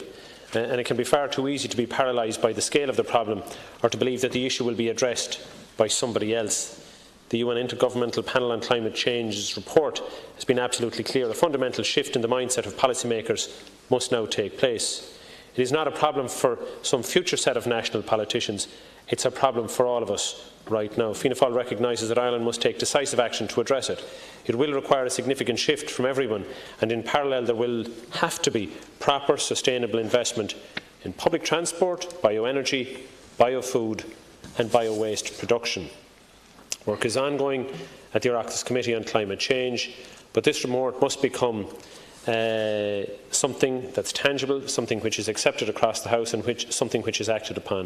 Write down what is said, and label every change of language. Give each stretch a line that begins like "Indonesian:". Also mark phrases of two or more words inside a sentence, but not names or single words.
English: And it can be far too easy to be paralysed by the scale of the problem or to believe that the issue will be addressed by somebody else. The UN Intergovernmental Panel on Climate Change's report has been absolutely clear. A fundamental shift in the mindset of policymakers must now take place. It is not a problem for some future set of national politicians. It's a problem for all of us right now. Fianna Fáil recognises that Ireland must take decisive action to address it. It will require a significant shift from everyone, and in parallel there will have to be proper sustainable investment in public transport, bioenergy, biofood and bio-waste production. Work is ongoing at the Oireachtas Committee on Climate Change, but this report must become something that's tangible, something which is accepted across the House and something which is acted upon.